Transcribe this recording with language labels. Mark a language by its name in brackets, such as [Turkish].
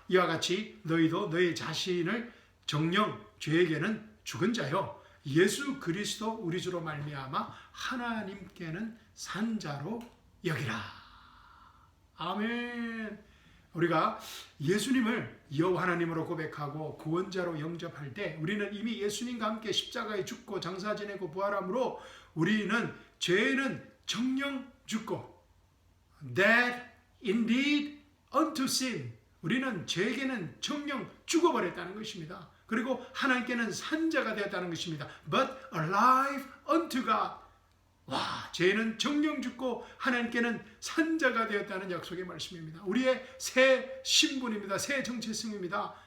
[Korean] 이와 같이 너희도 너희 자신을 정령 죄에게는 죽은 자요 예수 그리스도 우리 주로 말미암아 하나님께는 산 자로 여기라. 아멘. 우리가 예수님을 여호와 하나님으로 고백하고 구원자로 영접할 때 우리는 이미 예수님과 함께 십자가에 죽고 장사 지내고 부활함으로 우리는 죄에는 정령 죽고 [English] dead indeed unto sin. [Korean] 우리는 죄에게는 정령 죽어버렸다는 것입니다. 그리고 하나님께는 산자가 되었다는 것입니다. [English] But alive unto God. [Korean] 와, 죄는 정령 죽고 하나님께는 산자가 되었다는 약속의 말씀입니다. 우리의 새 신분입니다. 새 정체성입니다.